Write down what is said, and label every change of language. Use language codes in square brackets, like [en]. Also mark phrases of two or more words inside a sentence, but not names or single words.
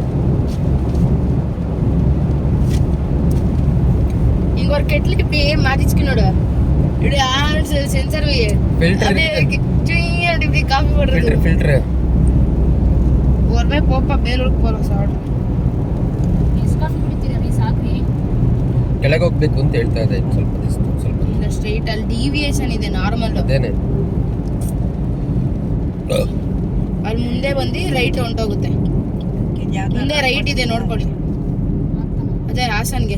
[ta] இங்க ஒரு கெட்டில் இப்படி மாத்திச்சுக்கணும்டா. இப்படி சென்சார் வை. Filter அப்படியே இருக்கு. இப்படி காஃபி போடுறது. ஃபில்டர் ஒருமே போப்பா ಬೇಲೂರಿಗೆ போறோம் ಸಾಡು. [kn] ಎಷ್ಟು ಕಾಫಿ ಕುಡಿತೀರಾ ರೀ? ಸಾಕ್ರಿ. ಕೆಳಗೆ ಹೋಗ್ಬೇಕು ಅಂತ ಹೇಳ್ತಾ ಇದೆ. ಸ್ವಲ್ಪ ಇಲ್ಲ ಸ್ಟ್ರೈಟ್ ಅಲ್ಲಿ ಡಿವಿಯೇಷನ್ ಇದೆ ನಾರ್ಮಲ್. ಅದೇನೆ ಅಲ್ಲಿ ಮುಂದೆ ಬಂದು ರೈಟ್ ಹೊಂಟೋಗುತ್ತೆ. ಮುಂದೆ ರೈಟ್ ಇದೆ ನೋಡ್ಕೊಳ್ಳಿ. ಅದೇ ಹಾಸನ್ಗೆ.